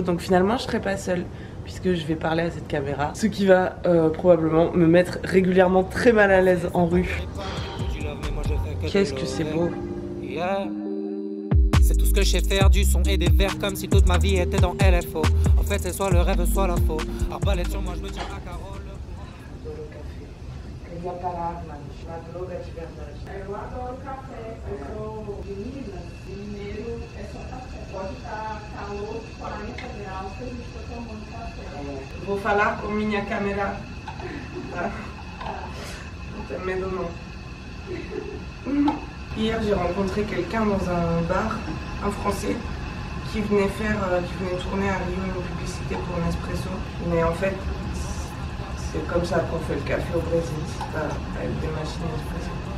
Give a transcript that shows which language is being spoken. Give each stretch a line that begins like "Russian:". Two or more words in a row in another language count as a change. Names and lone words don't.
French: Donc finalement je serai pas seule puisque je vais parler à cette caméra, ce qui va probablement me mettre régulièrement très mal à l'aise en rue. Qu'est-ce que c'est beau. C'est tout ce que je sais faire, du son et des vers comme si toute ma vie était dans LFO. En fait c'est soit le rêve soit la faux. Arbalète sur moi je me tiens à Carole.
Portuguese: Eu vou parar na droga de verdade. Eu adoro café. Eu sou de Minas, e mineiro é só café. Pode estar calor, 40 graus, que a gente está tomando café. Eu vou falar com minha câmera. Tá? Não tem medo não.
French: Hier, j'ai rencontré quelqu'un dans un bar, un Français, qui venait tourner à Rio une publicité pour Nespresso. Mais en fait, c'est comme ça qu'on fait le café au Brésil, c'est pas avec des machines Nespresso.